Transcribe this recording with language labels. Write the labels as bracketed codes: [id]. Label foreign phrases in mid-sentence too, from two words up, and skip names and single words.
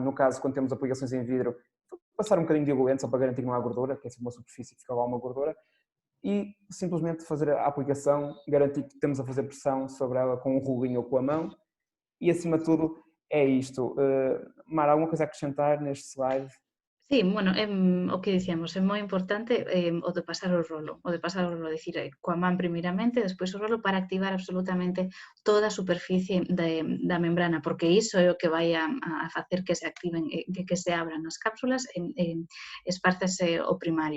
[pt] No caso, quando temos aplicações em vidro, passar um bocadinho de diluente só para garantir que não há gordura, que é uma superfície que fica lá uma gordura, e simplesmente fazer a aplicação, garantir que estamos a fazer pressão sobre ela com um rolinho ou com a mão, e acima de tudo é isto. Mara, alguma coisa a acrescentar neste slide? [gl] Sí, bueno, o que dicíamos, é moi importante o de pasar o rolo, dicir, coa man primeiramente, despois o rolo para activar absolutamente toda a superficie da membrana, porque iso é o que vai a facer que se activen, que se abran as cápsulas e espárcese o primario.